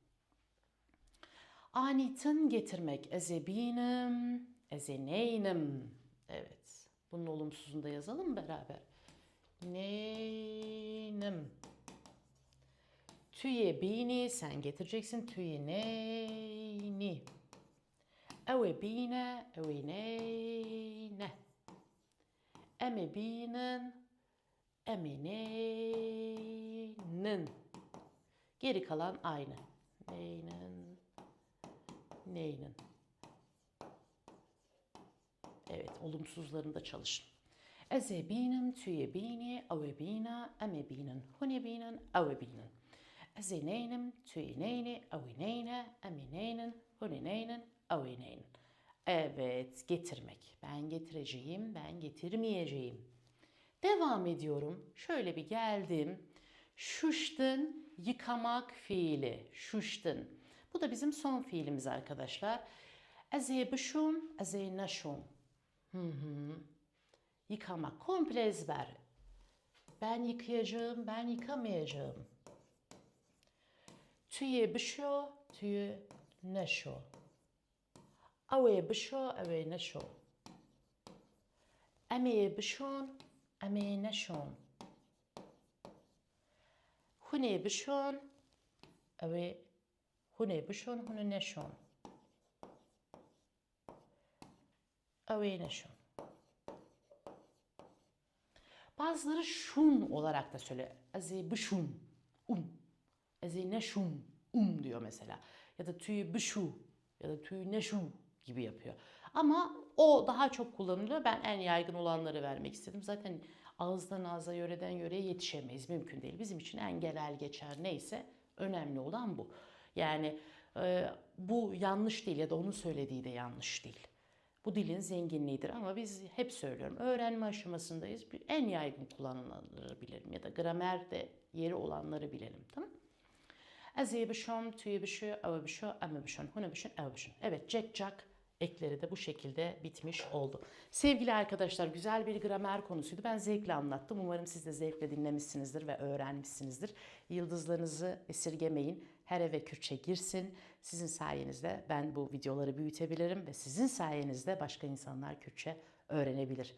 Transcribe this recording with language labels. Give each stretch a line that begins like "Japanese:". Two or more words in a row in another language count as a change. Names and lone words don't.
Kurdish: Anitın getirmek. Ezebinim, ezeneynim.
Turkish: Evet, bunun olumsuzunu da yazalım beraber.
Kurdish: Neynim. Tüye bini sen getireceksin. Tüye neyni. Ew bine, ew neyne. Eme binin, eme neynin.
Turkish: Geri kalan aynı.
Kurdish: Neynin, neynin.
Turkish: Evet, olumsuzlarında çalışın.
Kurdish: Eze binin, tüye bini, ave bina, eme binin, hune binin, ave binin. Eze neynim, tüye neyni, ave neyne, eme neynin, hune neynin, ave neynin.
Turkish: Evet, getirmek. Ben getireceğim, ben getirmeyeceğim. Devam ediyorum. Şöyle bir geldim. Şuştun, yıkamak fiili. Şuştun. Bu da bizim son fiilimiz arkadaşlar.
Kurdish: Eze bişum, eze naşum.
Turkish: Yıkamak. Komple ezber. Ben yıkayacağım, ben yıkamayacağım.
Kurdish: Tüye bişo, tüye neşo. Ave bişo, ave neşo. Emeye bişon, emeye neşon. Hune bişon, ave hune bişon, hune neşon. Ave neşon.
Turkish: Bazıları şun olarak da söyle.
Kurdish: Eze bişun, Eze neşun,
Turkish: diyor mesela. Ya da
Kurdish: tüy bişu
Turkish: ya da
Kurdish: tüy neşu
Turkish: gibi yapıyor. Ama o daha çok kullanılıyor. Ben en yaygın olanları vermek istedim. Zaten ağızdan ağza, yöreden yöreye yetişemeyiz. Mümkün değil. Bizim için en genel geçer neyse önemli olan bu. Yani bu yanlış değil ya da onun söylediği de yanlış değil. Bu dilin zenginliğidir ama biz hep söylüyorum öğrenme aşamasındayız. En yaygın kullanılanları bilelim ya da gramerde yeri olanları bilelim, tamam?
Kurdish: Eze bişom, tüye bişo, ave bişo, ame bişon, hune bişon, ave bişon.
Turkish: Evet, cek cak ekleri de bu şekilde bitmiş oldu. Sevgili arkadaşlar, güzel bir gramer konusuydu. Ben zevkle anlattım. Umarım siz de zevkle dinlemişsinizdir ve öğrenmişsinizdir. Yıldızlarınızı esirgemeyin. Her eve Kürtçe girsin. Sizin sayenizde ben bu videoları büyütebilirim ve sizin sayenizde başka insanlar Kürtçe öğrenebilir.